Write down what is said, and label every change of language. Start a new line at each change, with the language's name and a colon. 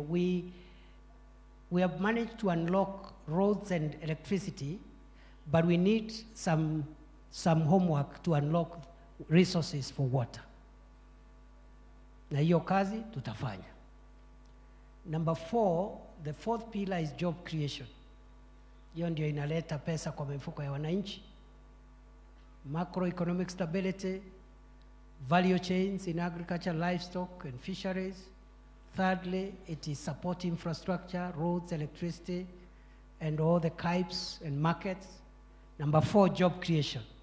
English: We have managed to unlock roads and electricity, but we need some homework to unlock resources for water.
Swahili: Na hiyo kazi tutafanya.
English: Number 4, the 4th pillar is job creation.
Swahili: Hiyo ndio inaleta pesa kwa mifuko ya wananchi.
English: Macroeconomic stability, value chains in agriculture, livestock and fisheries. Thirdly, it is support infrastructure, roads, electricity, and all the KIPES and markets. Number 4, job creation.